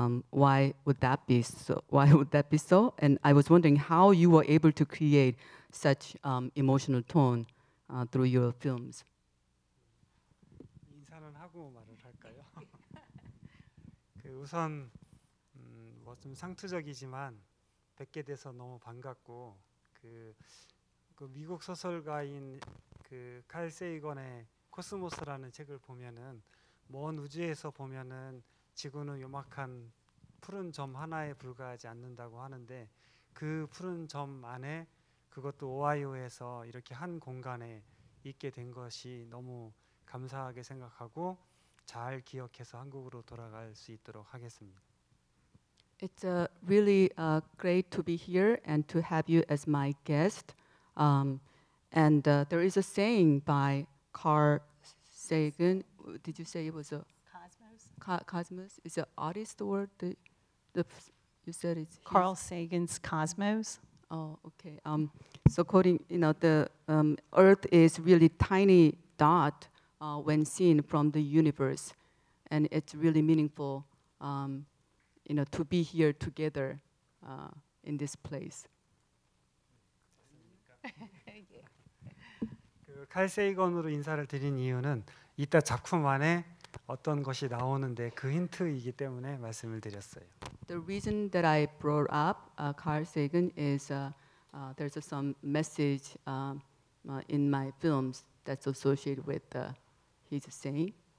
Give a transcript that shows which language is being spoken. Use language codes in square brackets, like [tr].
[en] Why would that be so? Why would that be so? And I was wondering how you were able to create such emotional tone through your films. [ko] 인사는 하고 말을 할까요? 우선 좀 상투적이지만 뵙게 돼서 너무 반갑고 그 미국 소설가인 그 칼 세이건의 코스모스라는 책을 보면은 먼 우주에서 보면은 지구는 요막한 푸른 점 하나에 불과하지 않는다고 하는데 그 푸른 점 안에 그것도 오하이오에서 이렇게 한 공간에 있게 된 것이 너무 감사하게 생각하고 잘 기억해서 한국으로 돌아갈 수 있도록 하겠습니다. [en] It's really great to be here and to have you as my guest. And there is a saying by Carl Sagan. Did you say it was a Cosmos. Cosmos? Is it artist or you said it's Carl Sagan's Cosmos. Oh, okay. So quoting, the Earth is really tiny dot when seen from the universe, and it's really meaningful, to be here together in this place. [ko] 칼 세이건으로 인사를 드린 이유는 이따 작품 안에 어떤 것이 나오는데 그 힌트이기 때문에 말씀을 드렸어요. [en] The reason that I brought up Carl Sagan is there's some message in my films that's associated with his saying.